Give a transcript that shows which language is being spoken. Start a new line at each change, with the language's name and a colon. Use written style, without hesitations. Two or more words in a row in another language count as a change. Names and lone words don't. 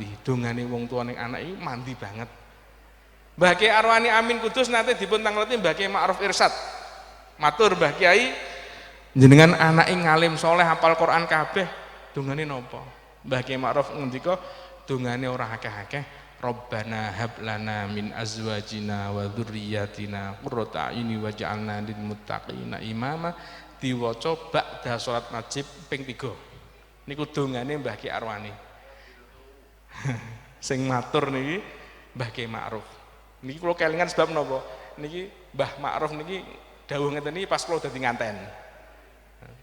Javanese: Dongane wong tua ning anak iki mandi banget. Mbah Kiai Arwani Amin Kudus nate dipun tangleti Mbah Kiai Ma'ruf Irsyad. Matur Mbah Kiai, jenengan anake ngalim soleh hafal Quran kabeh, dongane napa? Mbah Kiai Ma'ruf ngendika dongane ora akeh-akeh.
Arabic: ربنا هب لنا من أزواجنا وذرياتنا قرة أعين واجعلنا للمتقين إماما,
Javanese: diwaca ba'da salat maghrib ping 3. Niku dongane Mbah Kiai Arwani. Sing matur niki Mbah Kiai Ma'ruf. Niki kula kelingan sebab napa? Niki Mbah Ma'ruf niki dawuh ngeten iki pas kula dadi nganten.